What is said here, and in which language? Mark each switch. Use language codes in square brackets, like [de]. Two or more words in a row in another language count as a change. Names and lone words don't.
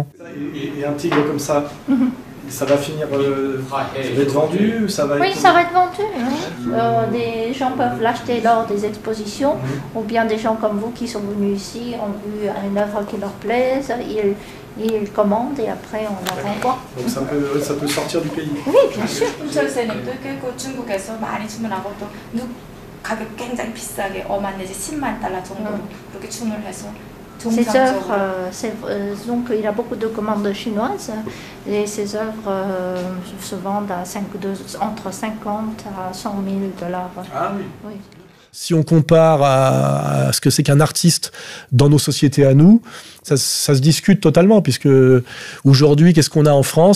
[fr] Et un tigre comme ça, ça va finir, ça va être vendu, ça va Oui, ça va être vendu. Hein. Des gens peuvent l'acheter lors des expositions, ou bien des gens comme vous qui sont venus ici ont vu une œuvre qui leur plaise, ils commandent et après on la renvoie. Donc ça peut sortir du pays. Oui, bien sûr. [ko] 철새님도 그 중국에서 많이 주문하고 또 가격 굉장히 비싸게 5만 내지 10만 달러 정도로 그렇게 주문을 해서 [fr] Ces œuvres, donc il y a beaucoup de commandes chinoises et ces œuvres se vendent entre 50 à 100 000 dollars. Ah oui. Oui. Si on compare à ce que c'est qu'un artiste dans nos sociétés à nous, ça se discute totalement, puisque aujourd'hui, qu'est-ce qu'on a en France?